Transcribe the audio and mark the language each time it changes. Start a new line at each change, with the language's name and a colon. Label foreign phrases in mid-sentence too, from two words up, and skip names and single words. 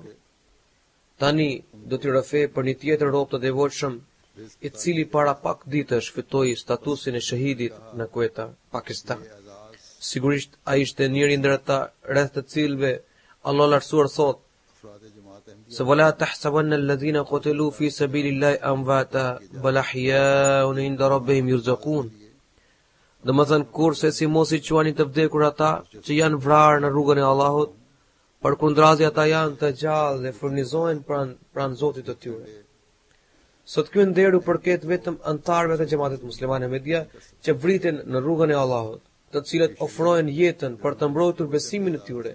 Albanian: Tani do t'i rrëfej për një tjetër rob të devotshëm, i cili para pak ditësh fitoi statusin e shahidit në Quetta, Pakistan. Sigurisht ai ishte njëri ndër ata rreth të cilëve Allah lartësuar thot: se
Arabic: ولا تحسبن الذين قتلوا في سبيل الله أمواتا بل أحياء عند ربهم يرزقون.
Albanian: Domethën kurse si mos i quani të vdekur ata që janë vrarë në rrugën e Allahut, përkundrazi ata janë të gjallë dhe furnizohen pranë Zotit të tyre. Sot ky nderu përket vetëm antarëve të xhamatit muslimane Media që vriten në rrugën e Allahut, të cilët ofrojnë jetën për të mbrojtur besimin e tyre.